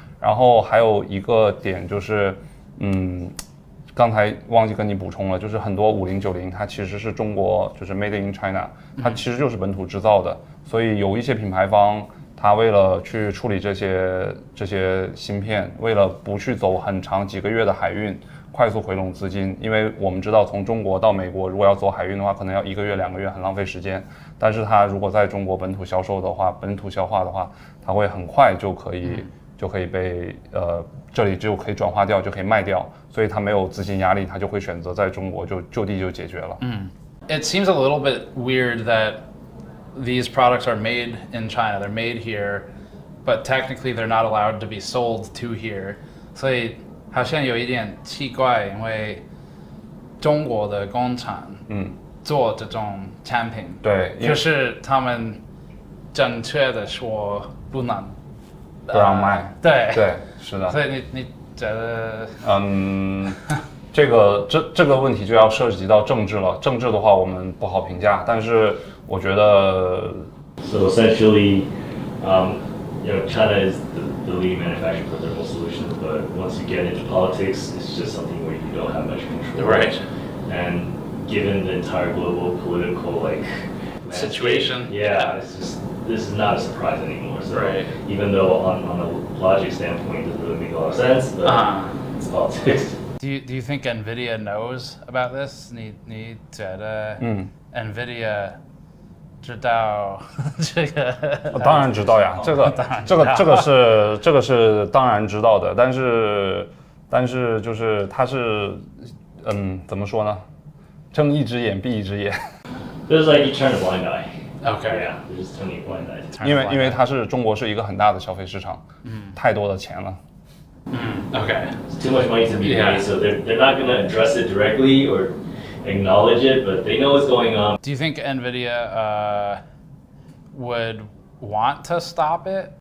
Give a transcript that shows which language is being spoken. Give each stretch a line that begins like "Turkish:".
Chinese: 然后还有一个点就是，刚才忘记跟你补充了，就是很多5090它其实是中国就是
English: Made in China，
Chinese: 它其实就是本土制造的，所以有一些品牌方它为了去处理这些芯片，为了不去走很长几个月的海运，快速回笼资金，因为我们知道从中国到美国如果要走海运的话，可能要1个月2个月，很浪费时间。但是它如果在中国本土销售的话，本土消化的话，它会很快就可以被这里就可以转化掉，就可以卖掉，所以它没有资金压力，它就会选择在中国就地就解决了。
English: It seems a little bit weird that these products are made in China. They're made here, but technically they're not allowed to be sold to here.
Chinese: 所以好像有一点奇怪，因为中国的工厂做这种产品，对，就是他们正确的说不能。不让卖，对，是的。所以你觉得，这个问题就要涉及到政治了。政治的话，我们不好评价，但是我觉得
English: So essentially, China is the leading manufacturer for thermal solutions, but once you get into politics, it's just something where you don't have much control. Right. And given the entire global political situation, it's just. This is not a surprise anymore. So right. Even though on a logic standpoint it doesn't really make a lot of sense, but it's politics. Do you think NVIDIA knows about this?
Chinese: 你觉得NVIDIA 知道这个？当然知道呀，这个是当然知道的，但是就是它是怎么说呢？睁一只眼闭一只眼。
English: It's like you turn a blind eye. Okay. Yeah, they're just turning a blind eye.
Chinese: 因为中国是一个很大的消费市场，太多的钱了。
English: Okay. It's too much money to be made, so they're not going to address it directly or acknowledge it, but they know what's going on. Do you think NVIDIA would want to stop it?